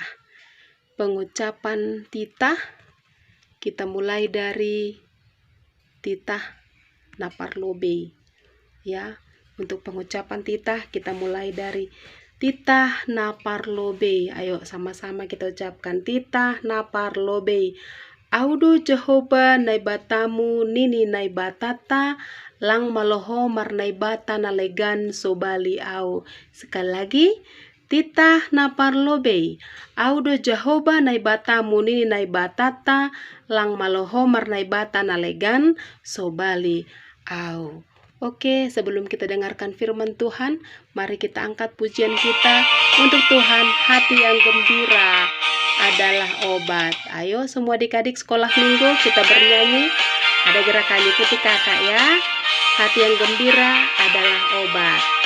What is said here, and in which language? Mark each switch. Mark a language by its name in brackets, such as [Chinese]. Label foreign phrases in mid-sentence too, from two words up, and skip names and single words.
[Indonesian] Pengucapan titah, kita mulai dari titah Naparlobe. Ya, untuk pengucapan titah kita mulai dari titah Naparlobe. Ayo sama-sama kita ucapkan titah Naparlobe. [Batak Simalungun] Audu Jehovah naibatamu nini naibatata lang maloho marnaibata nalegan sobali au. [Indonesian] Sekali lagi, titah Naparlobe. [Batak Simalungun] Audu Jehovah naibatamu nini naibatata lang maloho marnaibata nalegan sobali au. [Indonesian] Oke, sebelum kita dengarkan firman Tuhan, mari kita angkat pujian kita untuk Tuhan. Hati yang gembira adalah obat. Ayo semua adik-adik sekolah minggu kita bernyanyi. Ada gerakan ikuti kakak ya. Hati yang gembira adalah obat.